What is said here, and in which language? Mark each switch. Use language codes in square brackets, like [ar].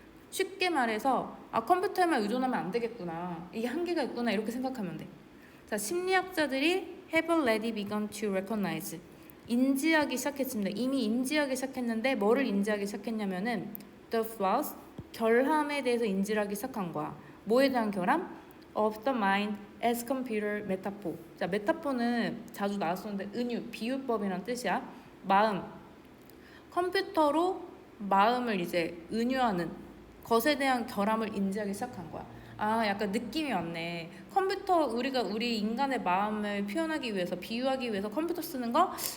[ko] 쉽게 말해서 컴퓨터에만 의존하면 안 되겠구나. 이게 한계가 있구나. 이렇게 생각하면 돼. 자, 심리학자들이 [en] have already begun to recognize. [ko] 인지하기 시작했습니다. 이미 인지하기 시작했는데 뭐를 인지하기 시작했냐면은 [en] the flaws, [ko] 결함에 대해서 인지하기 시작한 거야. 뭐에 대한 결함? [en] of the mind as computer metaphor. [ko] 자, 메타포는 자주 나왔었는데 은유, 비유법이란 뜻이야. 마음. 컴퓨터로 마음을 이제 은유하는 것에 대한 결함을 인지하기 시작한 거야. 약간 느낌이 왔네. 컴퓨터, 우리가 우리 인간의 마음을 표현하기 위해서, 비유하기 위해서 컴퓨터 쓰는 거?